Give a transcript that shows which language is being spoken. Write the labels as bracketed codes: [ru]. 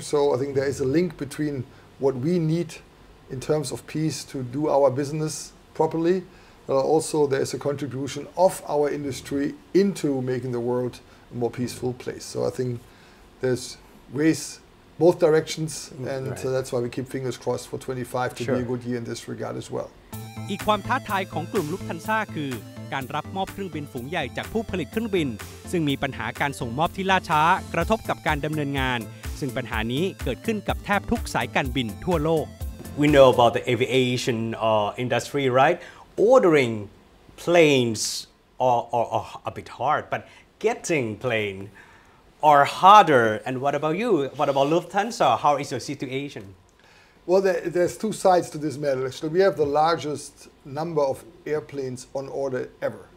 [en] So I think there is a link between what we need in terms of peace to do our business properly, but also there is a contribution of our industry into making the world a more peaceful place. So I think there's ways both directions, and that's why we keep fingers crossed for 25 to be a good year in this regard as well. [th] อีกความท้าทายของกลุ่มลุฟทันซ่าคือการรับมอบเครื่องบินฝูงใหญ่จากผู้ผลิตเครื่องบินซึ่งมีปัญหาการส่งมอบที่ล่าช้ากระทบกับการดำเนินงานซึ่งปัญหานี้เกิดขึ้นกับแทบทุกสายการบินทั่วโลก [en] We know about the aviation industry, right? Ordering planes are a bit hard, but getting plane are harder. And what about you? What about Lufthansa? How is your situation? Well, there's two sides to this matter. Actually, we have the largest number of airplanes on order ever.